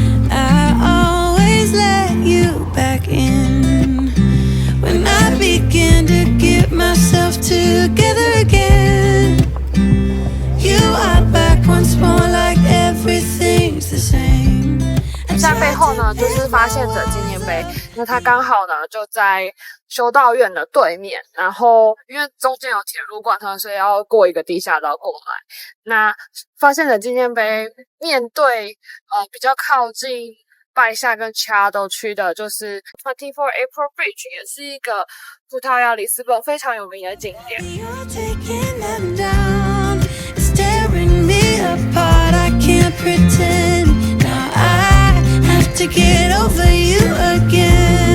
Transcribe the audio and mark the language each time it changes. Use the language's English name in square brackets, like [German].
[English] I always let you back in when I begin to get myself together again. You are back once more like everything's the same. [Chinese] 在背后呢就是发现者纪念碑，那它刚好呢就在修道院的对面，然后因为中间有铁路贯通，所以要过一个地下道过来。那发现者纪念碑面对比较靠近拜下跟恰都区的就是24 April Bridge， 也是一个葡萄牙里斯本非常有名的景点。 [English] You're taking them down. It's tearing me apart, I can't pretend. Now I have to get over you again.